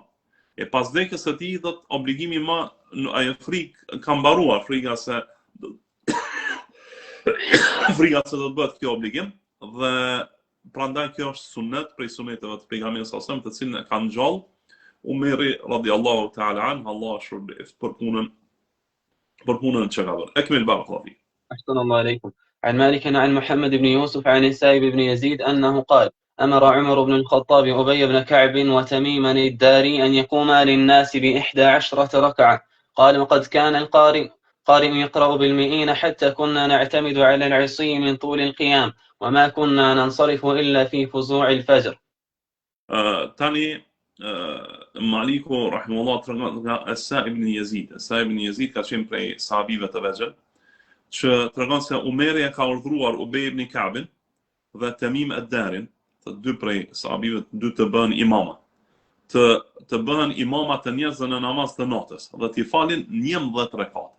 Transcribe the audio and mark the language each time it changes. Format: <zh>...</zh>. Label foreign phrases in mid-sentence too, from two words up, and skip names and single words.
<sq>E pas vdekjes së tij do të obligimi më ajo frikë ka mbaruar, frika se do të bëhet kjo obligim dhe prandaj kjo është sunet prej suneteve të pejgamberit sa të cilën e kanë ngjall Umeri</sq> <ar>رضي الله تعالى عنه,</ar> <sq>Allah shpërblet për punën që ka bërë.</sq> <ar>أكمل بارك الله فيك. أحسن الله عليكم. عن مالك عن محمد بن يوسف عن السائب بن يزيد أنه قال: أمر عمر بن الخطاب أبي بن كعب وتميما الداري أن يقوما للناس ب11 ركعة. قال: وقد كان القارئ يقرأ بالمئين حتى كنا نعتمد على العصي من طول القيام وما كنا ننصرف إلا في فزوع الفجر.</ar> <sq>تاني Maliku rahimahullah tregon nga Asa ibn Yazid. Asa ibn Yazid ka qenë prej sahabive të vegjël, që tregon se Umeri e ka urdhëruar Ubej ibn Ka'bin dhe Tamim ad-Darin, të dy prej sahabive dy të bëhen imama. Të bëhen imama të njerëzve në namaz të natës dhe t'i falin 11 rekate.</sq>